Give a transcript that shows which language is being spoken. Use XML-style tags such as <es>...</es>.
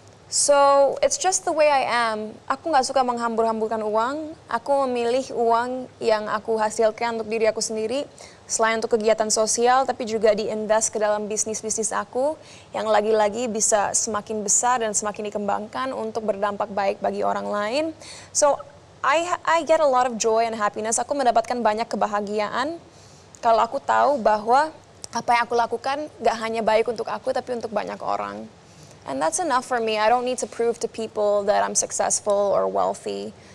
<en>So, it's just the way I am.</en> <id>Aku nggak suka menghambur-hamburkan uang. Aku memilih uang yang aku hasilkan untuk diri aku sendiri. Selain untuk kegiatan sosial, tapi juga diinvest ke dalam bisnis-bisnis aku. Yang lagi-lagi bisa semakin besar dan semakin dikembangkan untuk berdampak baik bagi orang lain.</id> <en>So, I get a lot of joy and happiness.</en> <id>Aku mendapatkan banyak kebahagiaan. Kalau aku tahu bahwa apa yang aku lakukan nggak hanya baik untuk aku, tapi untuk banyak orang.</id> <en>And that's enough for me. I don't need to prove to people that I'm successful or wealthy.</en>